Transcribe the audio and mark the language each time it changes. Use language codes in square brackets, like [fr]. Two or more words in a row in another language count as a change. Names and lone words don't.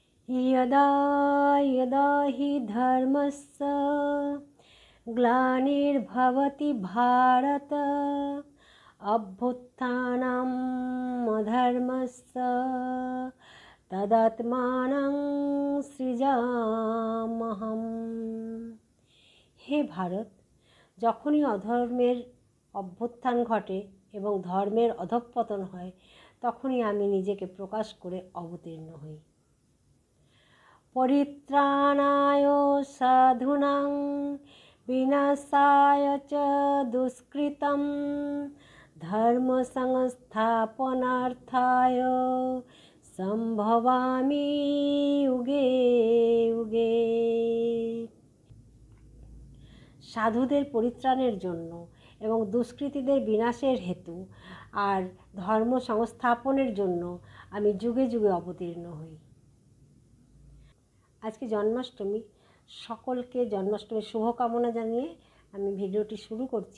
[sa] यदा यदा हि धर्मस्य ग्लानिर्भवति भारत अभ्युत्थानम् अधर्मस्य तदात्मानं सृजाम्यहम्। [bn] হে ভারত, যখনই অধর্মের অভ্যুত্থান ঘটে এবং ধর্মের অধঃপতন হয়, তখনই আমি নিজেকে প্রকাশ করে অবতীর্ণ হই। [sa] পরিত্রাণায় সাধুনাং বিনাশায় চ দুষ্কৃতম ধর্ম সংস্থাপনার্থায় সম্ভবামি যুগে যুগে। [bn] সাধুদের পরিত্রাণের জন্য এবং দুষ্কৃতীদের বিনাশের হেতু আর ধর্ম সংস্থাপনের জন্য আমি যুগে যুগে অবতীর্ণ হই। আজকে জন্মাষ্টমী, সকলকে জন্মাষ্টমীর শুভকামনা জানিয়ে আমি ভিডিওটি শুরু করছি।